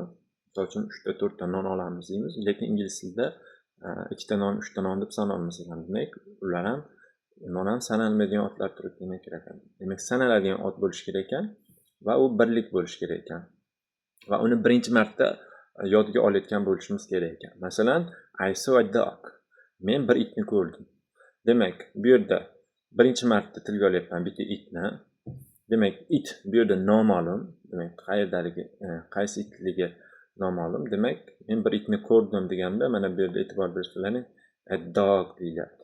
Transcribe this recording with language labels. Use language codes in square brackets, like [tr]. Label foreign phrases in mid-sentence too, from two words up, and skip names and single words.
[uz] Misol uchun 3 ta 4 ta non olamiz deymiz, lekin ingliz tilida 2 ta non, 3 ta non deb sanolmas ekan. Demak, ular ham non ham sanalmaydigan otlar turi demak kerak ekan. Demak, sanaladigan ot bo'lishi kerak ekan va u birlik bo'lishi kerak ekan. Va uni birinchi marta yodga olayotgan bo'lishimiz kerak ekan. Masalan, [en] I saw a dog. [uz] Men bir itni ko'rdim. Demak, bu yerda birinchi marta tilga olyapman bitta itni. Demak, it bu yerda noma'lum. Demak, qayerdaligi, qaysi itligi noma'lum. Demak, men bir itni ko'rdim deganimda, mana bu yerda e'tibor bersalaring, [en] a dog [uz] deyiladi.